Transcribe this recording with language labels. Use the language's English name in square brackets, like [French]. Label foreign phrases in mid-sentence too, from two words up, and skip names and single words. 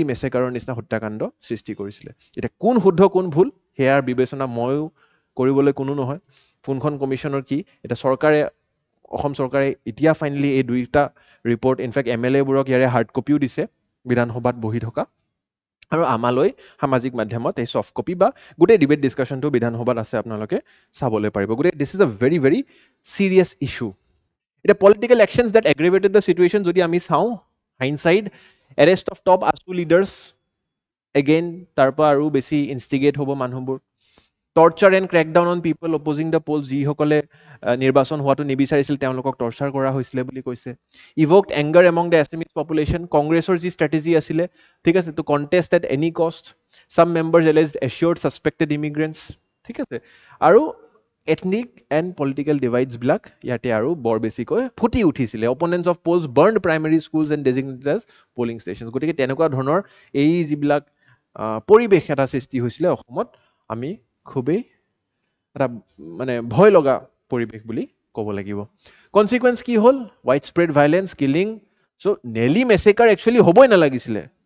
[Assamese] মেছেকাৰৰ নিচিনা হত্যাকাণ্ড সৃষ্টি কৰিছিলে এতিয়া কোন শুদ্ধ কোন ভুল সেয়াৰ বিবেচনা ময়ো কৰিবলৈ কোনো নহয় কোনখন কমিশ্যনৰ কি এতিয়া চৰকাৰে অসম চৰকাৰে এতিয়া ফাইনেলি এই দুইটা ৰিপৰ্ট ইনফেক্ট MLA বোৰক ইয়াৰে হাৰ্ড কপিও দিছে বিধানসভাত বহি থকা আৰু আমালৈ সামাজিক মাধ্যমত এই ছফ্ট কপি বা গোটেই ডিবেট ডিছকাশ্যনটো বিধানসভাত আছে আপোনালোকে চাবলৈ পাৰিব গোটেই [English] this is a very very serious issue এটা পলিটিক্যাল actions that aggravated the situation [Assamese] যদি আমি চাওঁ [English] hindsight arrest of top ASU leaders again তাৰপা [Assamese] আৰু বেছি ইনষ্টিগেট হ'ব মানুহবোৰ [English] torture and crackdown on people opposing the polls [Assamese] যিসকলে নিৰ্বাচন হোৱাটো নিবিচাৰিছিল তেওঁলোকক টৰ্চাৰ কৰা হৈছিলে বুলি কৈছে [English] evoked anger among the Assamese population [Assamese] কংগ্ৰেছৰ যি ষ্ট্ৰেটেজি আছিলে ঠিক আছে [English] to contest at any cost some members alleged assured suspected [Assamese] immigrants ঠিক আছে আৰু [English] ethnic and political divides [Assamese] বিলাক ইয়াতে আৰু বৰ বেছিকৈ ফুটি উঠিছিলে [English] opponents of polls burned primary schools and designated as polling stations [Assamese] গতিকে তেনেকুৱা ধৰণৰ এই যিবিলাক পৰিবেশ এটা সৃষ্টি হৈছিলে অসমত আমি খুবেই এটা মানে ভয় লগা পৰিবেশ বুলি ক'ব লাগিব কনসিকুৱেন্স কি হ'ল [English] white spread violence killing [Assamese] সো নেলি মেছেকাৰ একচুৱেলি হ'বই নালাগিছিলে